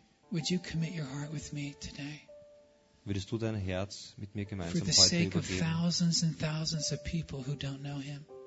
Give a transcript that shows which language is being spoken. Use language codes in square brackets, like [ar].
[en] Would you commit your heart with me today? [de] Würdest du dein Herz mit mir gemeinsam heute übergeben? [en] For the sake of thousands and thousands of people who don't know him.